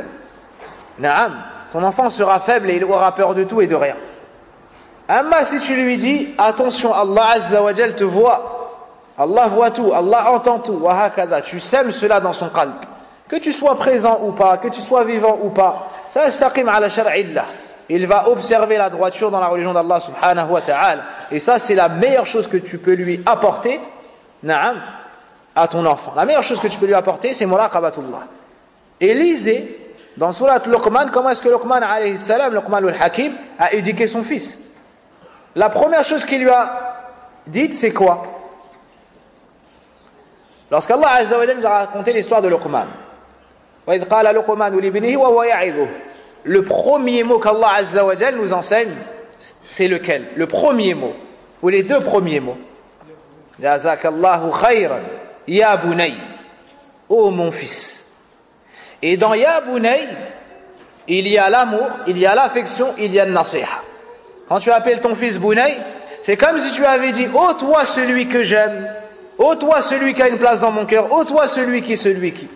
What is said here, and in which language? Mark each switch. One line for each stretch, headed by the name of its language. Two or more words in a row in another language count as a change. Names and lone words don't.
Arabic: نعم.
French: Ton enfant sera faible et il aura peur de tout et de rien. Amma si tu lui dis, attention, Allah
Arabic: عز وجل
French: te voit. Allah voit tout, Allah entend tout.
Arabic: وهكذا.
French: Tu sèmes cela dans son qalb. Que tu sois présent ou pas, que tu sois vivant ou pas.
Arabic: Ça استقم على شرع الله.
French: Il va observer la droiture dans la religion d'Allah
Arabic: سبحانه وتعالى.
French: Et ça c'est la meilleure chose que tu peux lui apporter, naam, à ton enfant. La meilleure chose que tu peux lui apporter, c'est muraqabatullah. Et lisez dans Surat Luqman, comment est-ce que Luqman
Arabic: عليه السلام,
French: Luqman al-Hakim, a éduqué son fils. La première chose qu'il lui a dite, c'est quoi? Lorsqu'Allah
Arabic: عز وجل
French: nous a raconté l'histoire de Luqman.
Arabic: وإذ قال لقمان لابنه وهو يعظه.
French: Le premier mot qu'Allah
Arabic: عز وجل
French: nous enseigne, c'est lequel? Le premier mot, ou les deux premiers mots.
Arabic: جزاك الله خيرا، يا بني,
French: ô mon fils. Et dans
Arabic: يا بني,
French: il y a l'amour, il y a l'affection, il y a le nasiha. Quand tu appelles ton fils bunay, c'est comme si tu avais dit, ô toi celui que j'aime, ô toi celui qui a une place dans mon cœur, ô toi celui qui.